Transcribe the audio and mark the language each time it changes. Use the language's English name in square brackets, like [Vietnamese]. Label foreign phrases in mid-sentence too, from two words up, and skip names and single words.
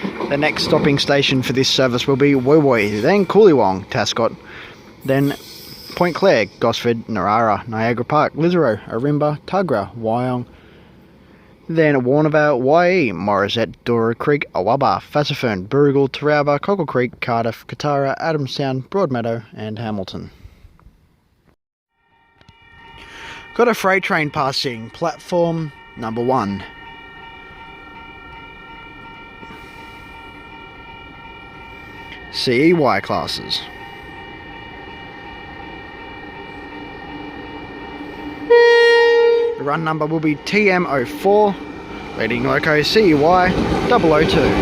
[English] The next stopping station for this service will be Woowoi, then Coolywong, Tascott, then Point Clare, Gosford, Narara, Niagara Park, Lisero, Arimba, Tugra, Wyong, then Warnervale, Waii, Morisette, Dora Creek, Awaba, Fassifern, Burrigal, Taraba, Cockle Creek, Cardiff, Katara, Adamstown, Broadmeadow and Hamilton. Got a freight train passing platform number 1. CEY classes. The run number will be TM04, leading loco CEY 002.